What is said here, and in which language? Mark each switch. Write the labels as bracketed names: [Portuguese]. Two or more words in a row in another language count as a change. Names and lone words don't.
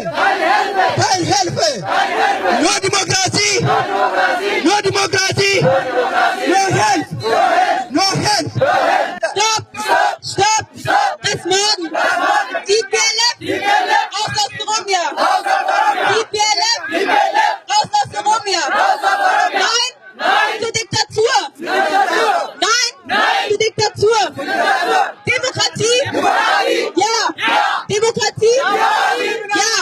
[English] no democracy, no democracy, no health, no health. Stop, that's man. [German] TPLF, aus Oromia. TPLF, aus Oromia. Nein zur Diktatur. Nein zur Diktatur. Demokratie. Ja. Demokratie.